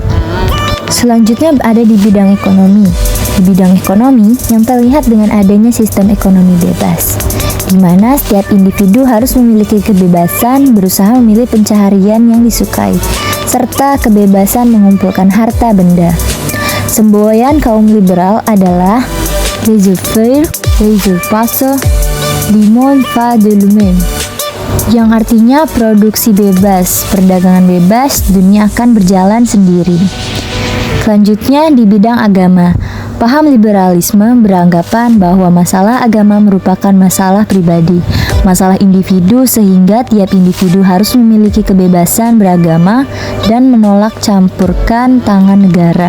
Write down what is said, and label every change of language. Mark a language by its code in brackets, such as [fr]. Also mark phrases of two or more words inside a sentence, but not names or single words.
[id] Selanjutnya ada di bidang ekonomi. Di bidang ekonomi, yang terlihat dengan adanya sistem ekonomi bebas, di mana setiap individu harus memiliki kebebasan berusaha memilih pencaharian yang disukai, serta kebebasan mengumpulkan harta benda. [fr] Semboyan kaum liberal adalah laissez-faire, laissez-passer, le monde va de lui-même, [id] yang artinya produksi bebas, perdagangan bebas, dunia akan berjalan sendiri. Selanjutnya di bidang agama. Paham liberalisme beranggapan bahwa masalah agama merupakan masalah pribadi, masalah individu sehingga tiap individu harus memiliki kebebasan beragama dan menolak campurkan tangan negara.